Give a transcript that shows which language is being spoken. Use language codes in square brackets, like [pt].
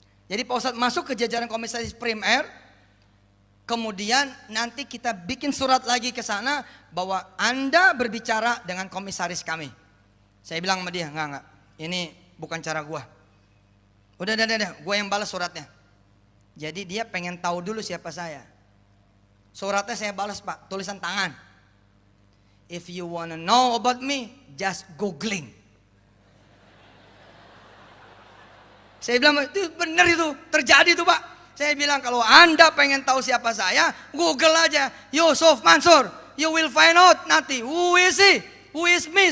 [id] Jadi Pak Ustadz masuk ke jajaran komisaris Prim Air, kemudian nanti kita bikin surat lagi ke sana bahwa Anda berbicara dengan komisaris kami. Saya bilang sama dia, enggak, ini bukan cara gua. Udah, gua yang balas suratnya. Jadi dia pengen tahu dulu siapa saya. Suratnya saya balas Pak, tulisan tangan. [en] If you wanna know about me, just googling. [id] Saya bilang itu benar, itu terjadi itu Pak. Saya bilang kalau Anda pengen tahu siapa saya, Google aja Yusuf Mansur. [en] You will find out [id] nanti [en] who is he, who is me.